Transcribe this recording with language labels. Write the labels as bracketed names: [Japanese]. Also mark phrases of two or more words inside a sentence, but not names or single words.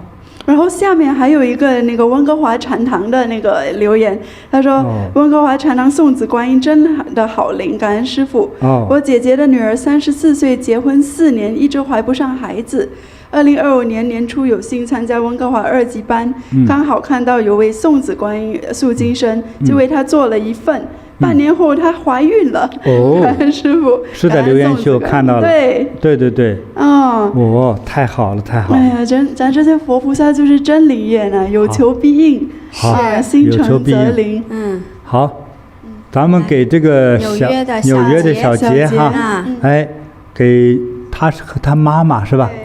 [Chinese] 然後下面還有一個那個溫哥華禪堂的那個留言，他說溫哥華禪堂送子觀音真的好靈，感恩師父。我姐姐的女兒34歲，結婚4年，一直懷不上孩子。2025年年初有幸參加溫哥華2級班，剛好看到有位送子觀音素經生，就為她做了一份。半年後她懷孕了。感恩師父。是在留言區我看到了。對。太好了，太好了。哎呀，咱這些佛菩薩就是真靈驗啊，有求必應，心誠則靈。好，咱們給這個紐約的小杰哈，給他是和他媽媽是吧？